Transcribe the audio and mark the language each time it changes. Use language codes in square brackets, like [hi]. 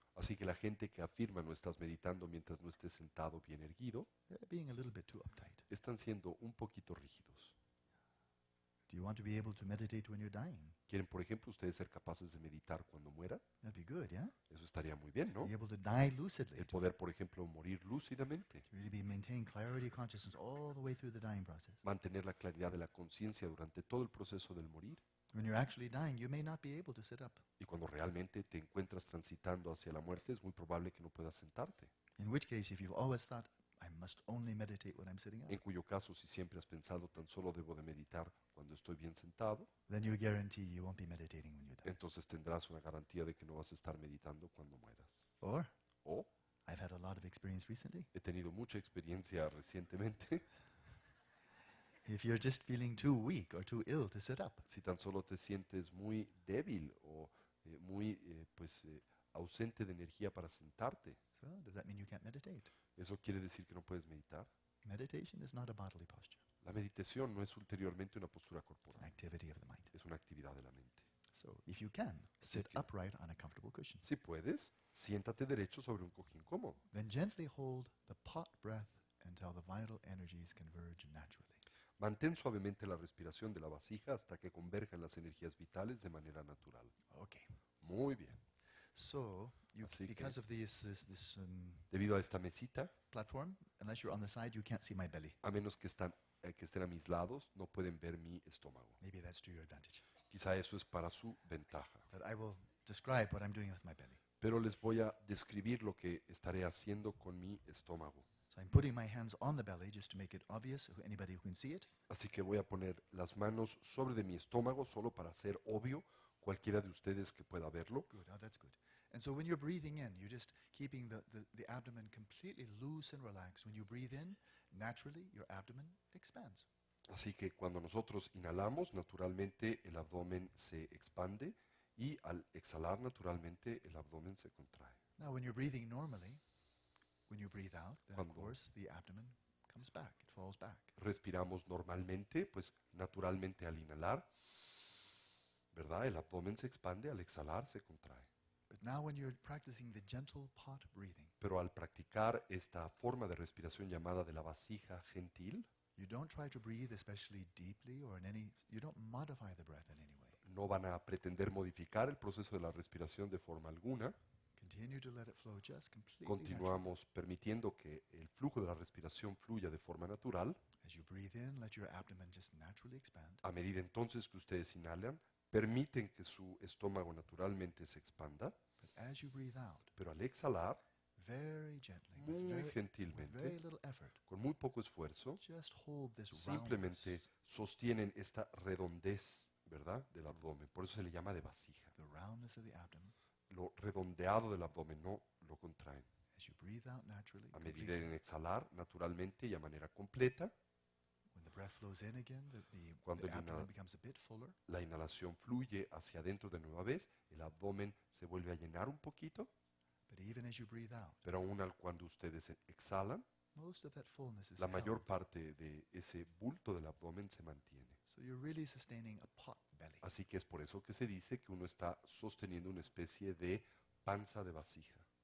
[es] Así que la gente que afirma no estás meditando mientras no estés sentado bien erguido, [en] they're being a little bit too uptight. [es] están siendo un poquito rígidos. [en] Do you want to be able to meditate when you're dying? [es] ¿Quieren, por ejemplo, ustedes ser capaces de meditar cuando muera? [en] That'd be good, yeah? [es] Eso estaría muy bien, ¿no? [en] Be able to die lucidly. [es] El poder, por ejemplo, morir lúcidamente, [en] To really be maintaining clarity of consciousness all the way through the dying process. [es] mantener la claridad de la conciencia durante todo el proceso del morir. [en] When you're actually dying, you may not be able to sit up. [es] Y cuando realmente te encuentras transitando hacia la muerte, es muy probable que no puedas sentarte. [en] In which case, if you've always thought, I must only meditate when I'm sitting up, [es] En cuyo caso, si siempre has pensado tan solo debo de meditar cuando estoy bien sentado, [en] then you guarantee you won't be meditating when you die. [es] entonces tendrás una garantía de que no vas a estar meditando cuando mueras. [en] Or, [es] O [en] I've had a lot of experience recently. [es] he tenido mucha experiencia recientemente. [en] If you're just feeling too weak or too ill to sit up, [es] Si tan solo te sientes muy débil o muy ausente de energía para sentarte, [en] so does that mean you can't meditate? [es] ¿eso quiere decir que no puedes meditar? [en] Meditation is not a bodily posture. [es] La meditación no es ulteriormente una postura [en] It's an [es] corporal, [en] activity of the mind. [es] es una actividad de la mente. [en] So if you can, sit [es] que- [en] upright on a comfortable cushion. [es] Si puedes, siéntate derecho sobre un cojín cómodo. [en] Then gently hold the pot breath until the vital energies converge naturally. [es] Mantén suavemente la respiración de la vasija hasta que converjan las energías vitales de manera natural. [en] Okay. [es] Muy bien. [en] So, [es] Así que- [en] because of this [es] Debido a esta mesita, [en] platform, unless you're on the side, you can't see my belly. [es] a menos que estén a mis lados, no pueden ver mi estómago. [en] Maybe that's to your advantage. [es] Quizá eso es para su ventaja. [en] But I will describe what I'm doing with my belly. [es] Pero les voy a describir lo que estaré haciendo con mi estómago. [en] So I'm putting my hands on the belly just to make it obvious to anybody who can see it. [es] Así que voy a poner las manos sobre de mi estómago solo para hacer obvio cualquiera de ustedes que pueda verlo. [en] Good, oh, that's good. And so when you're breathing in, you're just keeping the abdomen completely loose and relaxed. When you breathe in, naturally, your abdomen expands. [es] Así que cuando nosotros inhalamos, naturalmente el abdomen se expande y al exhalar, naturalmente el abdomen se contrae. [en] Now, when you're breathing normally, when you breathe out, then of [es] Cuando- [en] course the abdomen comes back, it falls back. [es] Respiramos normalmente, pues naturalmente al inhalar, ¿verdad? El abdomen se expande, al exhalar se contrae. [en] But now when you're practicing the gentle pot breathing, [es] Pero al practicar esta forma de respiración llamada de la vasija gentil, [en] you don't try to breathe especially deeply or you don't modify the breath in any way. [es] no van a pretender modificar el proceso de la respiración de forma alguna. [en] Continue to let it flow just completely naturally. [es] Continuamos permitiendo que el flujo de la respiración fluya de forma natural. [en] As you breathe in, let your abdomen just naturally expand. [es] A medida entonces que ustedes inhalan, permiten que su estómago naturalmente se expanda, [en] But as you breathe out, [es] pero al exhalar, [en] very gently, [es] muy [en] with very [es] gentilmente, [en] little effort, [es] con muy poco esfuerzo, [en] just hold this [es] simplemente [en] roundness, [es] sostienen esta redondez, ¿verdad?, del abdomen. Por eso se le llama de vasija. [en] the roundness of the abdomen. [es] Lo redondeado del abdomen, no lo contraen. [en] As you breathe out naturally, [es] A medida [en] completely, [es] en exhalar naturalmente y a manera completa, [en] when the breath flows in again, [es] Cuando [en] the [es] el [en] abdomen [es] inhal- [en] becomes a bit fuller. [es] la inhalación fluye hacia adentro de nueva vez, el abdomen se vuelve a llenar un poquito, [en] But even as you breathe out, [es] pero aún cuando ustedes exhalan, [en] most of that fullness is [es] la mayor [en] held. [es] parte de ese bulto del abdomen se mantiene. [en] So you're really sustaining a pot belly. [es] Así que es por eso que se dice que uno está sosteniendo una especie de panza de vasija.